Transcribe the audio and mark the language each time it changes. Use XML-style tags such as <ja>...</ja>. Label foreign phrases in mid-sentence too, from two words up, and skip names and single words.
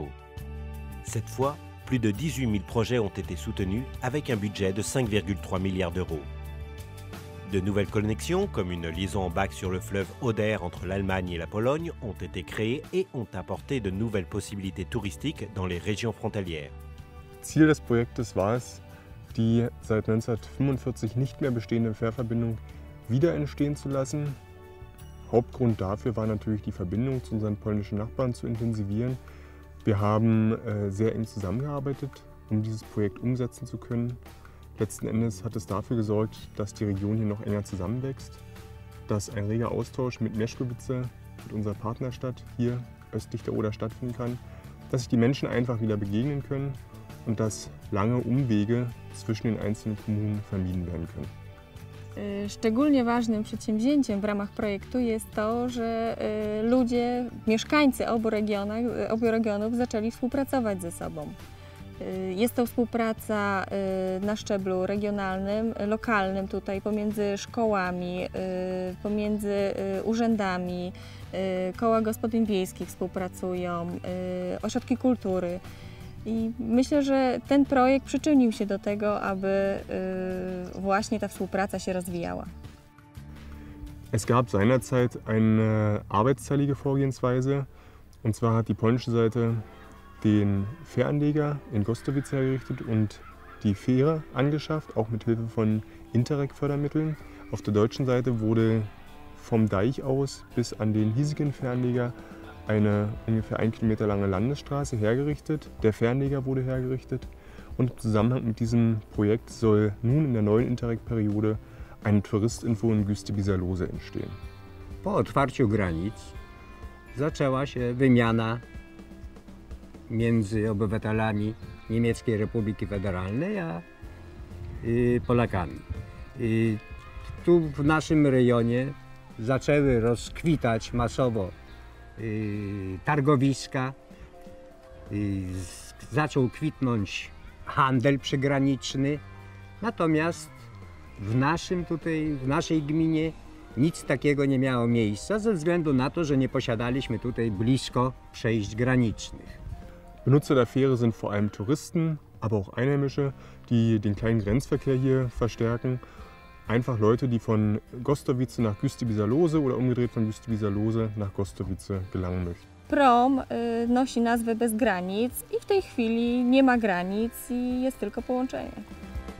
<fr>Cette fois, plus de 18 000 projets ont été soutenus avec un budget de 5,3 milliards d'euros. De nouvelles connexions, comme une liaison en bac sur le fleuve Oder entre l'Allemagne et la Pologne, ont été créées et ont apporté de nouvelles possibilités touristiques dans les régions frontalières.</fr> <de>Ziel des Projektes war es, die seit 1945 nicht mehr bestehende Fährverbindung wieder entstehen zu lassen. Hauptgrund dafür war natürlich, die Verbindung zu unseren polnischen Nachbarn zu intensivieren. Wir haben sehr eng zusammengearbeitet, um dieses Projekt umsetzen zu können. Letzten Endes hat es dafür gesorgt, dass die Region hier noch enger zusammenwächst, dass ein reger Austausch mit Meschkowice, mit unserer Partnerstadt hier östlich der Oder stattfinden kann, dass sich die Menschen einfach wieder begegnen können und dass lange Umwege zwischen den einzelnen Kommunen vermieden werden können.</de> <pl>Szczególnie ważnym przedsięwzięciem w ramach projektu jest to, że ludzie, mieszkańcy obu regionów zaczęli współpracować ze sobą. Jest to współpraca na szczeblu regionalnym, lokalnym tutaj pomiędzy szkołami, pomiędzy urzędami, koła gospodyń wiejskich współpracują, ośrodki kultury. I myślę, że ten projekt przyczynił się do tego, aby właśnie ta współpraca się rozwijała.</pl> <de>Es gab seinerzeit eine arbeitsteilige Vorgehensweise, und zwar hat die polnische Seite den Fähranleger in Gostowice errichtet und die Fähre angeschafft, auch mit Hilfe von Interreg-Fördermitteln. Auf der deutschen Seite wurde vom Deich aus bis an den hiesigen Fähranleger eine ungefähr 1 Kilometer lange Landesstraße hergerichtet. Der Fähranleger wurde hergerichtet, und im Zusammenhang mit diesem Projekt soll nun in der neuen Interreg-Periode eine Touristinfo in Güstebiza-Lose entstehen.</de> <pl>Po otwarciu granic zaczęła się wymiana między obywatelami Niemieckiej Republiki Federalnej a Polakami. Tu w naszym rejonie zaczęły rozkwitać masowo targowiska, zaczął kwitnąć handel przygraniczny, natomiast w naszej gminie nic takiego nie miało miejsca ze względu na to, że nie posiadaliśmy tutaj blisko przejść granicznych.</pl> <de>Benutzer der Fähre sind vor allem Touristen, aber auch Einheimische, die den kleinen Grenzverkehr hier verstärken. Einfach Leute, die von Gostowice nach Güstebiza-Lose oder umgedreht von Güstebiza-Lose nach Gostowice gelangen möchten.</de> <pl>Prom nosi nazwę Bez Granic i w tej chwili nie ma granic i jest tylko połączenie.</pl>